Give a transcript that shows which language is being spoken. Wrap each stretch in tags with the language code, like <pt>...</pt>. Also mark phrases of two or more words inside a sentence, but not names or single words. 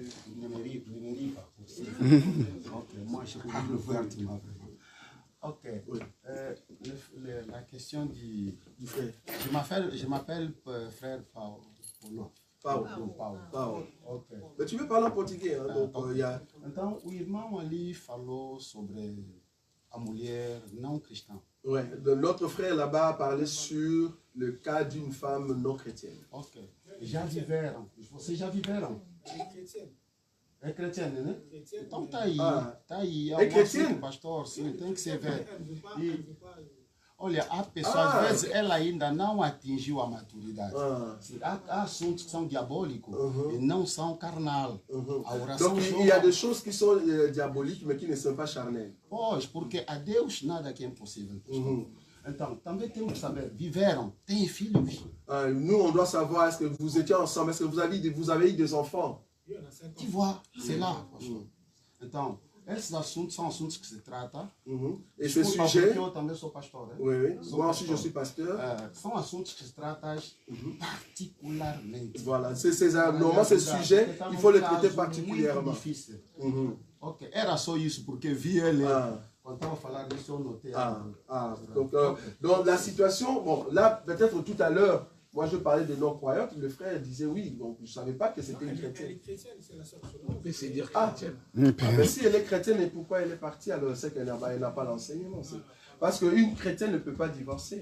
<fr>Pas aussi. Ok, moi je peux le voir. Ok. Oui. La question du frère. Je m'appelle frère Paulo. Paulo. Ok. Mais tu peux parler en portugais. Hein, donc,</fr> <pt>Então, o irmão ali falou sobre a mulher não cristã.</pt> <fr>Ouais, notre frère là-bas a parlé sur le cas d'une femme non chrétienne.</fr> <pt>Ok. Já viveram? Vocês já viveram? É chrétienne, né? Então tá aí. Tá aí. É chrétienne? Pastor, sim, tem que ser ver. E, olha, a pessoa, às vezes, ela ainda não atingiu a maturidade. Há assuntos que são diabólicos e não são carnal. A oração.</pt> <fr>Donc, il y a des choses qui sont diaboliques, mais qui ne sont pas charnelles.</fr> <pt>Pois, porque a Deus nada que é impossível. Então, também temos que saber, viveram, têm filhos.</pt> <fr>Nous, on doit savoir, est-ce que vous étiez ensemble, est-ce que vous avez eu des enfants? Tu vois, c'est là.</fr> <pt>Então, esses assuntos são assuntos que se tratam.</pt> <fr>Et ces sujets,</fr> <pt>eu também sou pastor.</pt> <fr>Oui, moi aussi je suis pasteur.</fr> <pt>São assuntos que se tratam particularmente.</pt> <fr>Voilà, normalement ces sujets, il faut les traiter particulièrement.</fr> <pt>Difícil. Ok, era só isso, porque vi ele. Quando estava falando isso, eu notei.</pt> <fr>Donc la situation, bon, là, peut-être tout à l'heure, Moi, je parlais de non-croyantes, le frère disait oui, donc je ne savais pas que c'était une Elle chrétienne. est chrétienne, c'est la sœur Solange. On peut se dire Ah. chrétienne. Mais si elle est chrétienne, et pourquoi elle est partie, alors c'est qu'elle n'a pas l'enseignement. Parce qu'une chrétienne ne peut pas divorcer.</fr>